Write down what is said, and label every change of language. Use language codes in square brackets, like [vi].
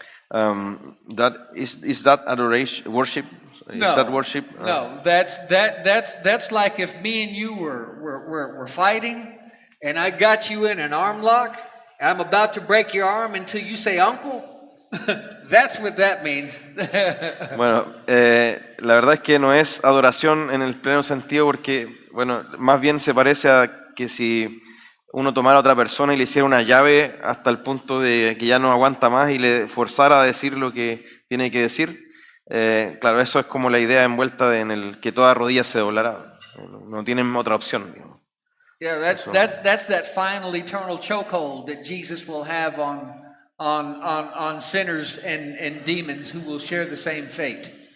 [en] That is that adoration, worship? No. Is that worship? No, that's like if me and you were fighting, and I got you in an arm lock, and I'm about to break your arm until you say uncle. That's what that means. [es] Bueno, la verdad es que no es adoración en el pleno sentido porque, bueno, más bien se parece a que si uno tomara a otra persona y le hiciera una llave hasta el punto de que ya no aguanta más y le forzara a decir lo que tiene que decir. Claro, eso es como la idea envuelta en el que toda rodilla se doblará. No tienen otra opción, digamos. [en] Yeah, that's that final eternal chokehold that Jesus will have on sinners and demons who will share the same fate.